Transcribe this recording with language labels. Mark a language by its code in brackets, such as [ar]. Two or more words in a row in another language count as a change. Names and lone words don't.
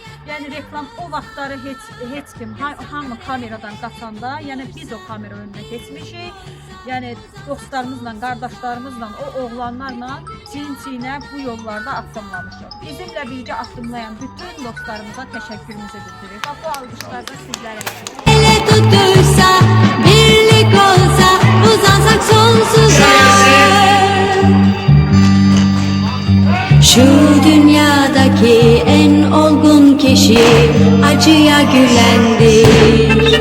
[az] Yəni reklam o vaxtları heç kim, hamı kameradan qaçanda, yəni biz o kamera önünə keçmişik. Yəni dostlarımızla, qardaşlarımızla, o oğlanlarla çiyin-çiyinə bu yollarda addımlamışıq. Bizimlə birgə addımlayan bütün dostlarımıza təşəkkürümüzü bildiririk. Bax, bu alqışlar da sizlərə. [tr] Ele tutuysa, birlik olsa, uzansak sonsuza. Şu dünyadaki en olgun kişi acıya gülendir.